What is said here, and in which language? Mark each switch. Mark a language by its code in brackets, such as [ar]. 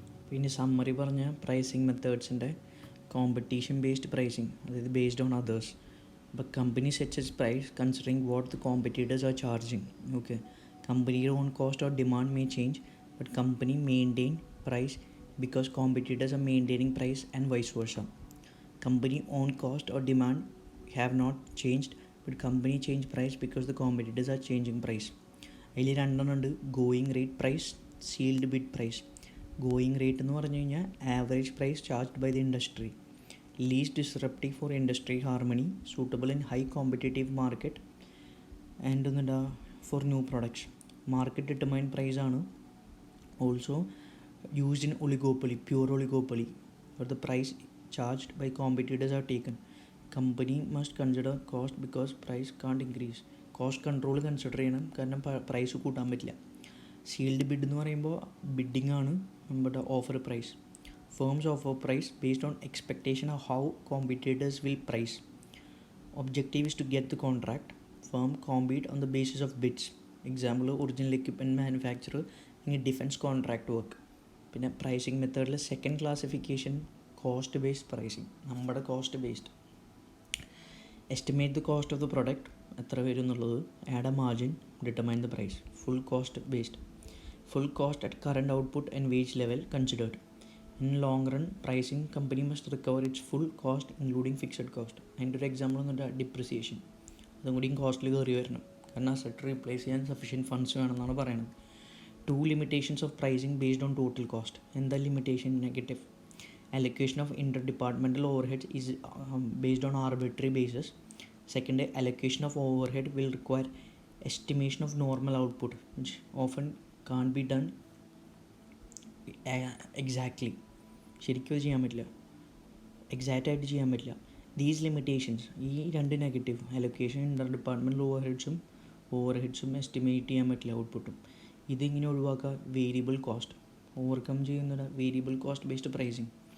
[ml] പിന്നെ സമ്മറി പറഞ്ഞ pricing മെത്തേഡ്സിൻ്റെ competition based pricing, അതായത് ബേസ്ഡ് ഓൺ അതേഴ്സ്. [en] അപ്പോൾ company sets its price considering what the competitors are charging. Okay, കമ്പനിയുടെ own cost or demand may change but company maintain price because competitors are maintaining price and vice versa. Company own cost or demand have not changed but company change price because the competitors are changing price. [ml] അതിൽ രണ്ടെണ്ണമുണ്ട്, going rate price, sealed bid price. [en] going rate [ml] എന്ന് പറഞ്ഞു കഴിഞ്ഞാൽ [en] Average price charged by the industry, least disruptive for industry harmony, suitable in high competitive market and എന്താ for new products. Market determined price ആണ്. Also used in oligopoly, pure oligopoly, where the price charged by competitors are taken. Company must consider cost because price can't increase. [ml] Cost control consider ചെയ്യണം, കാരണം price കൂട്ടാൻ പറ്റില്ല. Sealed bid എന്ന് പറയുമ്പോൾ bidding ആണ് നമ്മുടെ offer price. [en] Firms offer price based on expectation of how competitors will price. Objective is to get the contract. Firm compete on the basis of bids. Example original equipment manufacture, ഇനി defence contract work. [ml] പിന്നെ pricing മെത്തേഡിൽ second classification cost based pricing, നമ്മുടെ cost based. [en] estimate the cost of the product, [ml] എത്ര വരും എന്നുള്ളത്. [en] Add a margin, determine the price. Full cost based, full cost at current output and wage level considered. In long run pricing company must recover its full cost including fixed cost. [ml] അതിൻ്റെ ഒരു example എന്ന് പറഞ്ഞാൽ depreciation. അതും കൂടിയും കോസ്റ്റിൽ കയറി വരണം, കാരണം asset replace ചെയ്യാൻ സഫീഷ്യൻറ്റ് ഫണ്ട്സ് വേണമെന്നാണ് പറയുന്നത്. [en] 2 limitations of pricing based on total cost. [ml] എന്താ limitation? [en] Negative. Allocation of interdepartmental overheads is based on arbitrary basis. Second, allocation of overhead will require estimation of normal output, which often can't be done exactly. [ml] ശരിക്കും ചെയ്യാൻ പറ്റില്ല, exact ആയിട്ട് ചെയ്യാൻ പറ്റില്ല. [en] these limitations, [ml] ഈ രണ്ട് negative, allocation, ഇൻ്റർ departmental ഓവർഹെഡ്സും estimate ചെയ്യാൻ പറ്റില്ല ഔട്ട്പുട്ടും. ഇതിങ്ങനെ ഒഴിവാക്കുക. വേരിയബിൾ കോസ്റ്റ് ഓവർകം ചെയ്യുന്നത് വേരിയബിൾ കോസ്റ്റ് ബേസ്ഡ് പ്രൈസിങ്.